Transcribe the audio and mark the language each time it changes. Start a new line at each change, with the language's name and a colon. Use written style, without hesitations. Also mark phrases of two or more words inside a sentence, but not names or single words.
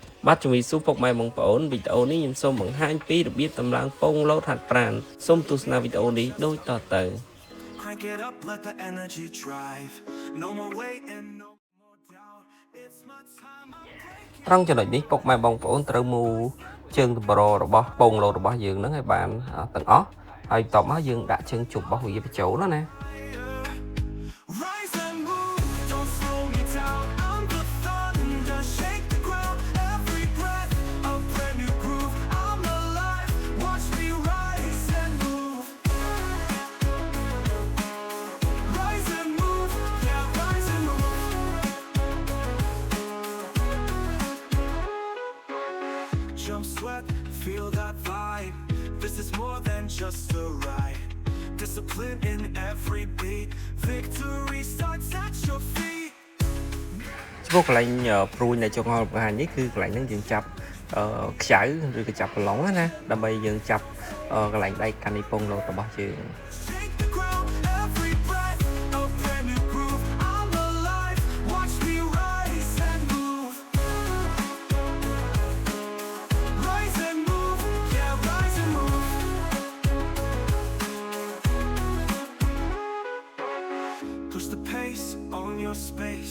Khmer: បាត់ជំរាបសួរពុកម៉ែបងប្អូនវីដេអូនេះខ្ញុំសូមបង្ហាញពីរបៀបតម្លើងពងលោតហាត់ប្រាណសូមទស្សនាវីដេអូនេះដូចតទៅ
English: Crank it up, let the energy drive. No more waiting, no more doubt. It's my time, I'm breaking.
Khmer: ត្រង់ចំណុចនេះពុកម៉ែបងប្អូនត្រូវមូលជើងតម្ររបស់ពងលោតរបស់យើងហ្នឹងឲ្យបានទាំងអស់ហើយបន្ទាប់មកយើងដាក់ជើងជប់របស់វាបញ្ចូលណា
English: Rise and move, don't slow me down. I'm the thunder, shake the ground. Every breath, a brand new groove. I'm alive, watch me rise and move. Rise and move, yeah, rise and move. Jump, sweat, feel that vibe. This is more than just a ride. Discipline in every beat. Victory starts at your feet.
Khmer: ចំពោះកន្លែងព្រួយនៃចុងហល់បង្ហាញនេះគឺកន្លែងហ្នឹងយើងចាប់ខ្ចៅឬក៏ចាប់ប្រឡងណាដើម្បីយើងចាប់កន្លែងដៃកាន់នេះពងលោតរបស់យើង
English: Shake the ground, every breath, a brand new groove. I'm alive, watch me rise and move. Rise and move, yeah, rise and move. Push the pace, own your space.